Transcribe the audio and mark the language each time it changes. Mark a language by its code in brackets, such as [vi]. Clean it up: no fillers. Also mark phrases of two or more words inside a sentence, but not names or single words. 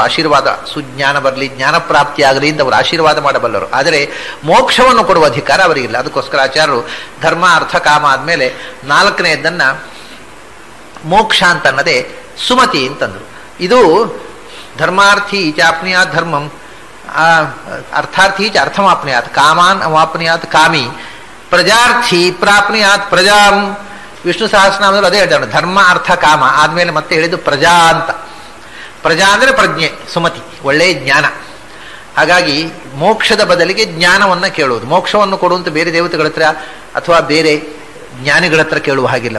[kn] ಆಶೀರ್ವಾದ, ಸುಜ್ಞಾನ ಬರಲಿ, ಜ್ಞಾನ ಪ್ರಾಪ್ತಿ ಆಗಲಿ ಅಂತ ಅವರು ಆಶೀರ್ವಾದ ಮಾಡಬಲ್ಲರು. ಆದರೆ ಮೋಕ್ಷವನ್ನು ಕೊಡುವ ಅಧಿಕಾರ ಅವರಿಗಿಲ್ಲ. ಅದಕ್ಕೋಸ್ಕರ ಆಚಾರ್ಯರು ಧರ್ಮ, ಅರ್ಥ, ಕಾಮ ಆದ್ಮೇಲೆ 4ನೇದನ್ನ ಮೋಕ್ಷ ಅಂತನ್ನದೇ ಸುಮತಿ ಅಂತಂದ್ರು. [sa] ಇದು ಧರ್ಮಾರ್ಥಿ ಚಾಪ್ನಿಯಾತ್ ಧರ್ಮಂ, ಅರ್ಥಾರ್ಥಿ ಚ ಅರ್ಥಮಾಪ್ನಿಯಾತ್, ಕಾಮಾನ್ ಅವಾಪ್ನಿಯಾತ್ ಕಾಮಿ ಪ್ರಜಾರ್ಥಿ ಪ್ರಾಪ್ನುಯಾತ್ ಪ್ರಜಾಂ. [kn] ವಿಷ್ಣು ಸಹಸ್ರನಾಮದಲ್ಲಿ ಅದೇ ಹೇಳ್ತಾರೆ, ಧರ್ಮ ಅರ್ಥ ಕಾಮ ಆದ್ಮೇಲೆ ಮತ್ತೆ ಹೇಳಿದ್ದು ಪ್ರಜಾ ಅಂತ. ಪ್ರಜಾ ಅಂದರೆ ಪ್ರಜ್ಞೆ, ಸುಮತಿ, ಒಳ್ಳೆಯ ಜ್ಞಾನ. ಹಾಗಾಗಿ ಮೋಕ್ಷದ ಬದಲಿಗೆ ಜ್ಞಾನವನ್ನು ಕೇಳುವುದು. ಮೋಕ್ಷವನ್ನು ಕೊಡುವಂತ ಬೇರೆ ದೇವತೆಗಳ ಹತ್ರ ಅಥವಾ ಬೇರೆ ಜ್ಞಾನಿಗಳ ಹತ್ರ ಕೇಳುವ ಹಾಗಿಲ್ಲ.